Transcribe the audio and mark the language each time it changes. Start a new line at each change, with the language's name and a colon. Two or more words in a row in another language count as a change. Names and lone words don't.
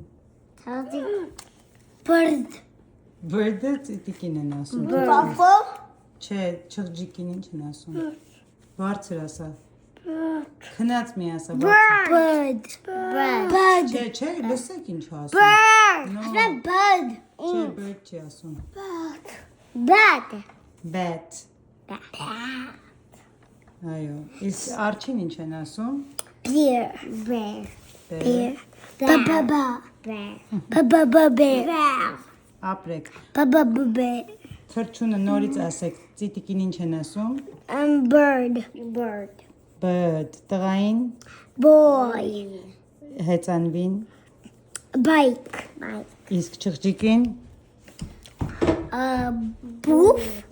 English: Bird.
Armenian: Bird-ը ծիտիկին են ասում։ Կոկո։ Չէ, չղջիկին ինչ են ասում։ Բարձր ասա։ Քնած մի ասա, բարձր։
English: Bird. Bird.
Armenian: Չէ, լսեք ինչ ասում։
English: Bird. No. Bird.
Armenian: Չէ, bird չի ասում։
English: Bat.
Armenian: Bat։ Այո, իսկ արջին ինչ են ասում։
English: Bear. Bear. Bear. Ba-ba-ba. Bear. Ba-ba-ba bear.
Armenian: Ապրեք։
English: Ba-ba-ba-bear.
Armenian: Թրջունը նորից ասեք, ծիտիկին ինչ են ասում։
English: Bird. Bird. Bird,
Armenian: տղային,
English: Boy.
Armenian: հեծանվին,
English: Bike. Bike.
Armenian: իսկ չղջիկին։ Boof.